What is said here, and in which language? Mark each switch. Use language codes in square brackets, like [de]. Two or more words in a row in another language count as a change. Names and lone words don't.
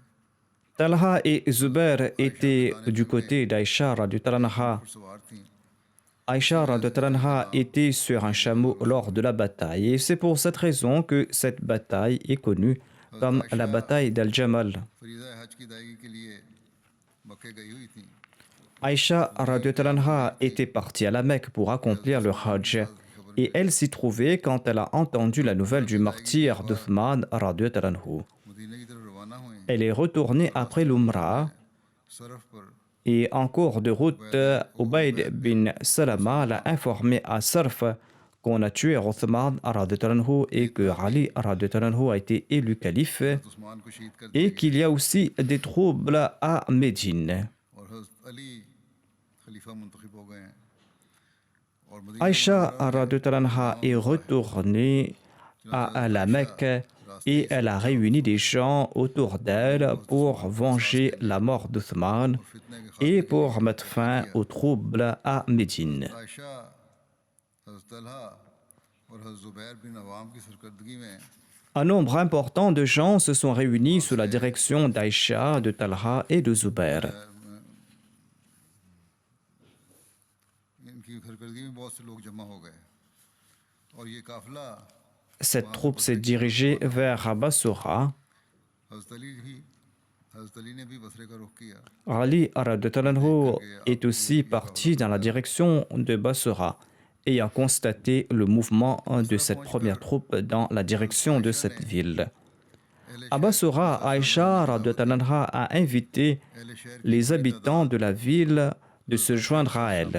[fr] Talha et Zubair étaient du côté d'Aïcha [ar] رضي الله عنها. [ur] پر سوار تھیں [fr] Aïcha [ar] رضي الله عنها [fr] était sur un chameau lors de la bataille et c'est pour cette raison que cette bataille est connue comme la bataille d'Al-Jamal. [ur] فریضہ حج کی ادائیگی کے لیے مکے گئی ہوئی تھیں [fr] Aïcha [ar] رضي الله عنها [fr] était partie à la Mecque pour accomplir le Hajj et elle s'y trouvait quand elle a entendu la nouvelle du martyr d'Uthman [ar] رضي الله عنه. [ur] مدینے کی طرف روانہ ہوئے [fr] Elle est retournée après l'Umrah [ur] سرف پر [fr] et en cours de route, Ubayd bin Salama l'a informé à Sarf qu'on a tué Uthman [ar] رضي الله عنه [fr] et que Ali [ar] رضي الله عنه [fr] a été élu calife [ur] عثمان کو شہید کر [fr] et qu'il y a aussi des troubles à Médine. [ur] اور حضرت علی خلیفہ منتخب ہو گئے ہیں اور مدینہ [fr] Aïcha [ar] رضي الله عنها [fr] est retournée à la Mecque et elle a réuni des gens autour d'elle pour venger la mort d'Uthman et pour mettre fin aux troubles à Médine. [ur] عائشہ حضرت طلحہ اور حضرت زبیر بن عوام کی سرکردگی میں [fr] Un nombre important de gens se sont réunis sous la direction d'Aïcha, de Talha et de Zubair. [ur] ان کی سرکردگی میں بہت سے لوگ جمع ہو گئے اور یہ قافلہ [fr] Cette troupe s'est dirigée vers Basora. [ur] حضرت علی نے بھی بصرے کا رخ کیا [fr] Ali [ar] رضي الله عنه [fr] est aussi parti dans la direction de Basora, ayant constaté le mouvement de cette première troupe dans la direction de cette ville. À Basora, Aïcha [ar] رضي الله عنها [fr] a invité les habitants de la ville de se joindre à elle.